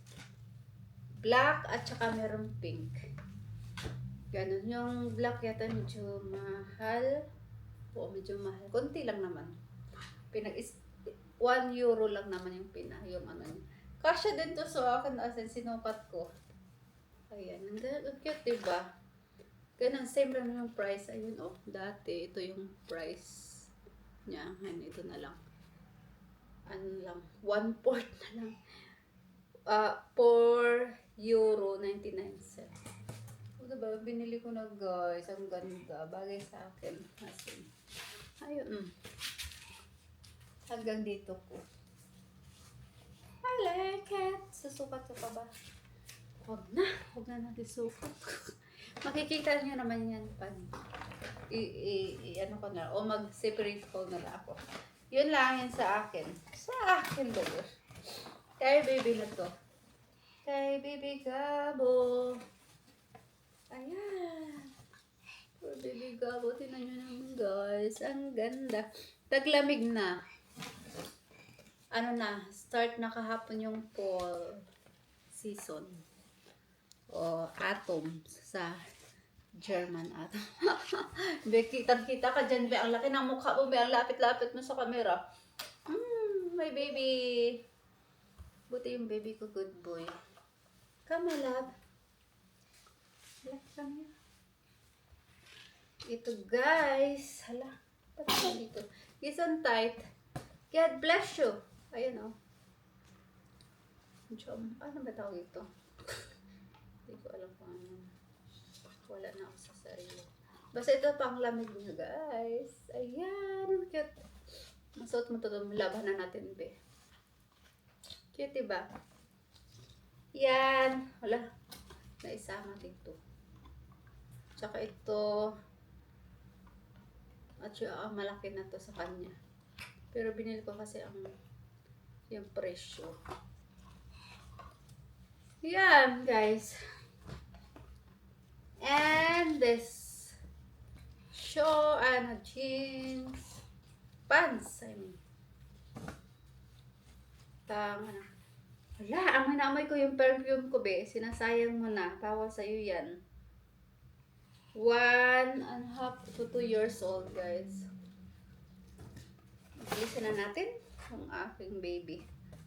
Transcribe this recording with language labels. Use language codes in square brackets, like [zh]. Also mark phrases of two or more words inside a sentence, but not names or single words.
[tl] Black at saka merong pink. Ganun. Yung black yata medyo mahal. Oo, medyo mahal. Konti lang naman. 1 euro lang naman yung yung ano niya. Kasya din to sa akin [en] as in [tl] sinukat ko. Ayan. Ang cute, diba? Ganun. Same lang yung price. Ayun, oh. Dati, ito yung price niya. Ayan, ito na lang. Ano lang. 1/4 na lang. 4 euro 99 cent. Diba? Binili ko na, guys. Ang ganda. Bagay sa akin. [en] As in. [tl] Ayun. Hanggang dito ko. [en] I like it. [tl] Susukat ko pa ba? Huwag na. Huwag na natin sukat. Makikita niyo naman yan pag ano ko na. O mag-separate ko na lang ako. Yun lang yan sa akin. Sa akin ba yun? Kay baby na to. Kay baby Gabo. Ayan. [en] For baby Gabo. [tl] Tingnan nyo naman, guys. Ang ganda. Taglamig na. Ano na, start na kahapon yung [en] fall season. [tl] O autumn sa German autumn. Kitang-kita ka dyan, be. Ang laki ng mukha mo, be. Ang lapit-lapit mo sa camera. [en] My baby. [tl] Buti yung baby ko, [en] good boy. Come, my love. Come here. [tl] Ito, guys. Hala. Pati dito. [en] It's on tight. God bless you. [tl] Ayan, oh. Ano ba tawag ito? Hindi ko alam kung ano. Wala na ako sa sarili. Basta ito pang lamig niya, guys. Ayan. Ang cute. Masuot mo ito. Laban na natin, be. Cute, diba? Yan. Wala. Naisama dito. Tsaka ito. At malaki na to sa kanya. Pero binili ko kasi yung presyo. Yan, guys. [en] And this jeans. Pants, I mean. [tl] Wala, amoy ko yung perfume ko, be. Sinasayang mo na. Bawal sa'yo yan. [en] 1.5 to 2 years old, [tl] guys. Bilisan na natin ang aking baby.